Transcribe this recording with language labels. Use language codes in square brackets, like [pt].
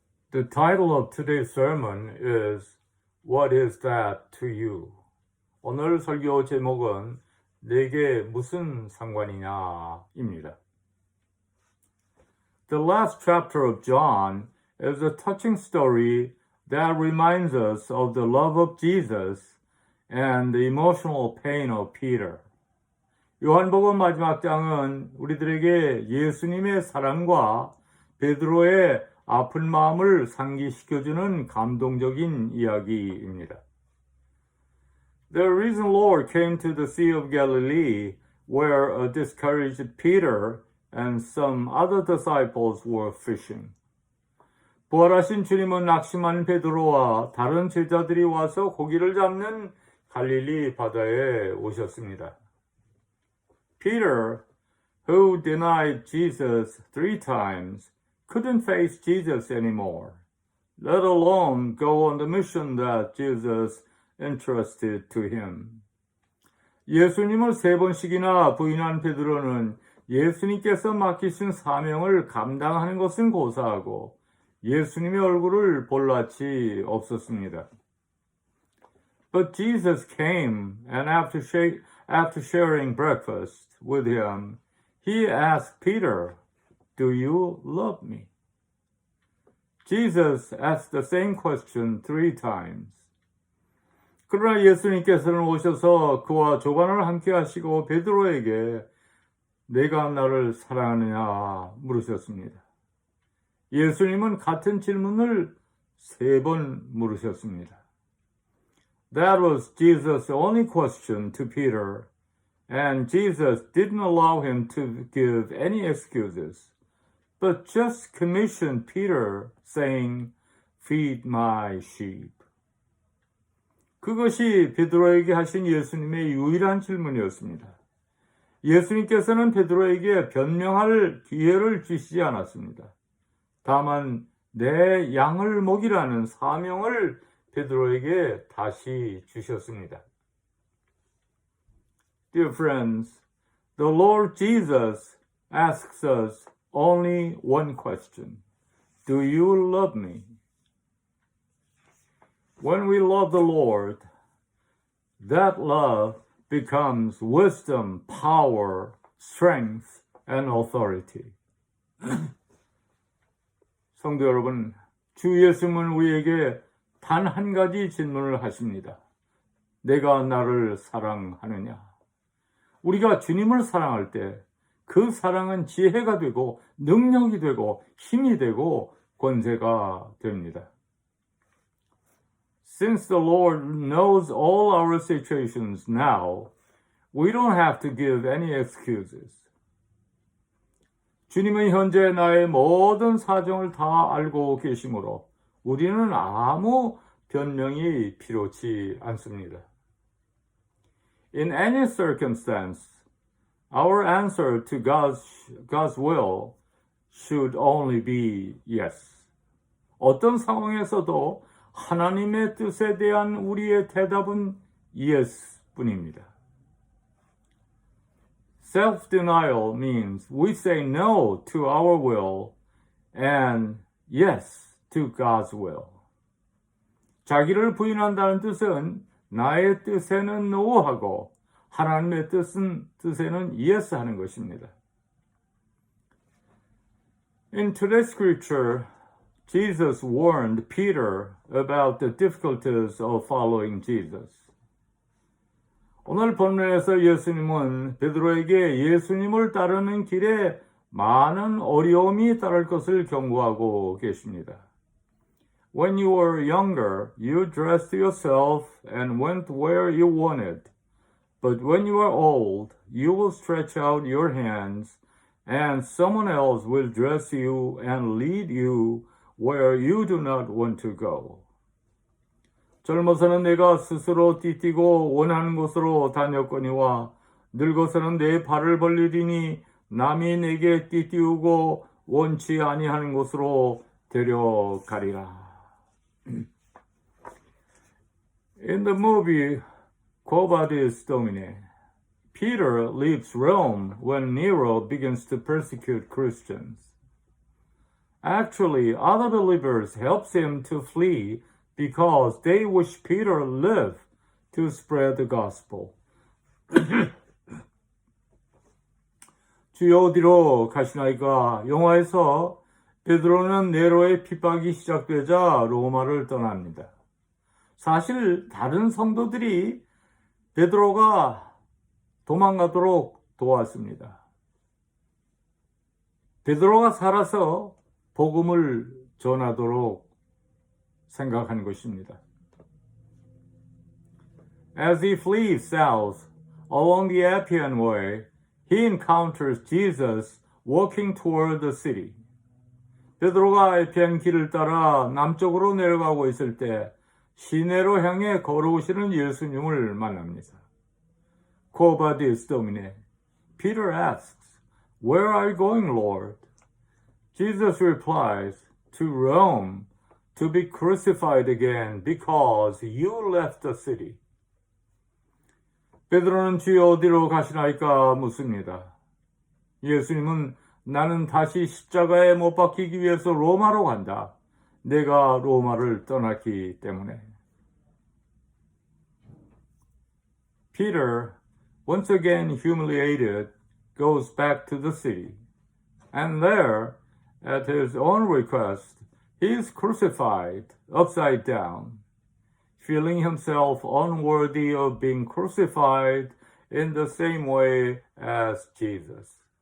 [en] The title of today's sermon is What is that to you? [ko] 오늘 설교 제목은 내게 무슨 상관이냐입니다. [en] The last chapter of John is a touching story that reminds us of the love of Jesus and the emotional pain of Peter. [ko] 요한복음 마지막 장은 우리들에게 예수님의 사랑과 베드로의 아픈 마음을 상기시켜주는 감동적인 이야기입니다. [en] The risen Lord came to the Sea of Galilee where a discouraged Peter and some other disciples were fishing. [ko] 부활하신 주님은 낙심한 베드로와 다른 제자들이 와서 고기를 잡는 갈릴리 바다에 오셨습니다. [en] Peter, who denied Jesus 3 times, couldn't face Jesus anymore, let alone go on the mission that Jesus entrusted to him. [ko] 예수님을 3번씩이나 부인한 베드로는 예수님께서 맡기신 사명을 감당하는 것은 고사하고 예수님의 얼굴을 볼 낯이 없었습니다. [en] But Jesus came, and after sharing breakfast with him, he asked Peter, Do you love me? Jesus asked the same question 3 times. [ko] 그러나 예수님께서는 오셔서 그와 조반을 함께 하시고 베드로에게 내가 나를 사랑하느냐 물으셨습니다. 예수님은 같은 질문을 3번 물으셨습니다. [en] That was Jesus' only question to Peter, and Jesus didn't allow him to give any excuses, but just commissioned Peter, saying, Feed my sheep. [ko] 그것이 베드로에게 하신 예수님의 유일한 질문이었습니다. 예수님께서는 베드로에게 변명할 기회를 주시지 않았습니다. 다만 내 양을 먹이라는 사명을 베드로에게 다시 주셨습니다. [en] Dear friends, the Lord Jesus asks us only one question. Do you love me? When we love the Lord, that love becomes wisdom, power, strength, and authority. [ko] 성도 여러분, 주 예수님은 우리에게 단 한 가지 질문을 하십니다. 내가 나를 사랑하느냐? 우리가 주님을 사랑할 때 그 사랑은 지혜가 되고 능력이 되고 힘이 되고 권세가 됩니다. [en] Since the Lord knows all our situations now, we don't have to give any excuses. [ko] 주님은 현재 나의 모든 사정을 다 알고 계시므로 우리는 아무 변명이 필요치 않습니다. [en] In any circumstance, our answer to God's will should only be yes. [ko] 어떤 상황에서도 하나님의 뜻에 대한 우리의 대답은 yes 뿐입니다. [en] Self-denial means we say no to our will and yes to God's will. [ko] 자기를 부인한다는 뜻은 나의 뜻에는 no하고 하나님의 뜻에는 yes 하는 것입니다. [en] In today's scripture, Jesus warned Peter about the difficulties of following Jesus. [ko] 오늘 본문에서 예수님은 베드로에게 예수님을 따르는 길에 많은 어려움이 따를 것을 경고하고 계십니다. [en] When you were younger, you dressed yourself and went where you wanted. But when you are old, you will stretch out your hands, and someone else will dress you and lead you where you do not want to go. [ko] 젊어서는 내가 스스로 띠뛰고 원하는 곳으로 다녔거니와 늙어서는 내 발을 벌리리니 남이 내게 띠띠우고 원치 아니하는 곳으로 데려가리라. [en] In the movie Quo Vadis Domine, Peter leaves Rome when Nero begins to persecute Christians. Actually, other believers helped him to flee because they wish Peter lived to spread the gospel. [ko] 주여 어디로 가시나이까? 영화에서 베드로는 네로의 핍박이 시작되자 로마를 떠납니다. 사실 다른 성도들이 베드로가 도망가도록 도왔습니다. 베드로가 살아서 복음을 전하도록 생각한 것입니다. [en] As he flees south along the Appian Way, he encounters Jesus walking toward the city. [ko] 베드로가 에피안 길을 따라 남쪽으로 내려가고 있을 때 시내로 향해 걸어오시는 예수님을 만납니다. [la] Quo vadis, Domine? [en] Peter asks, Where are you going, Lord? Jesus replies, To Rome, to be crucified again because you left the city. [ko] 베드로는 주여 어디로 가시나이까 묻습니다. 예수님은 나는 다시 십자가에 못 박히기 위해서 로마로 간다. 내가 로마를 떠났기 때문에. [en] Peter, once again humiliated, goes back to the city. And there, at his own request, he is crucified upside down, feeling himself unworthy of being crucified in the same way as Jesus.